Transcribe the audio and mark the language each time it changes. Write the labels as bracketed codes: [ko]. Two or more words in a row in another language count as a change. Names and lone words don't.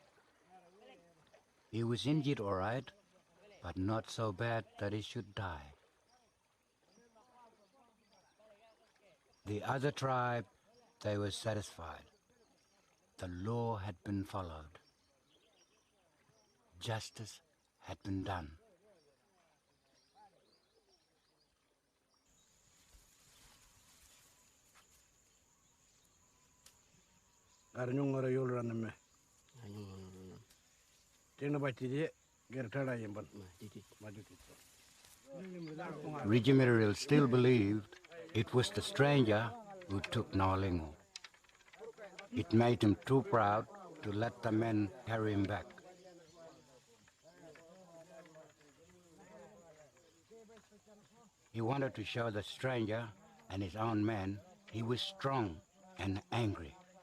[en] He was injured all right, but not so bad that he should die. The other tribe, they were satisfied. The law had been followed. Justice had been done. Arnyong ngara yul raname. Tena bachi je gertada yemban. Majuti. Rijimiril still believed it was the stranger who took Nawalingo. It made him too proud to let the men carry him back. He wanted to show the stranger and his own men he was strong and angry.